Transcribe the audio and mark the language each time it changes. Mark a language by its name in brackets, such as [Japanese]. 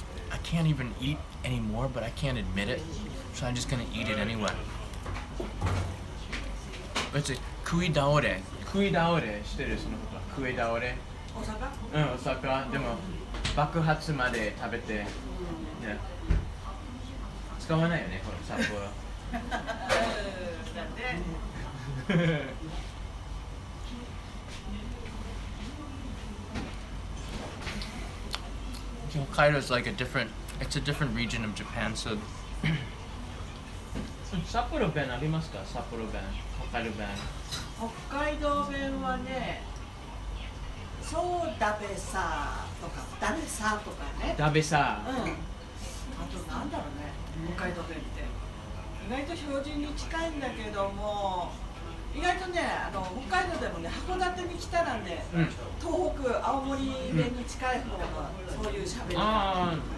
[English] I can't even eat anymore, but I can't admit it. So I'm just gonna eat it anyway. It's a kuidaore. [Japanese] Kuidaore してるそのことは。 kuidaore。大阪？うん、大阪。でも爆発まで食べて。ね。使わないよね、これ札幌。 [English] Hokkaido is like it's a different region of Japan, so [Japanese] 札幌弁ありますか？札幌弁、北海道弁。北海道弁はね、そうだべさとか、だべさとかね。だべさ。うん。あとなんだろうね、北海道弁って。意外と標準に近いんだけども、意外とね、北海道でもね、函館に来たらね、東北、青森弁に近い方がそういう喋り方。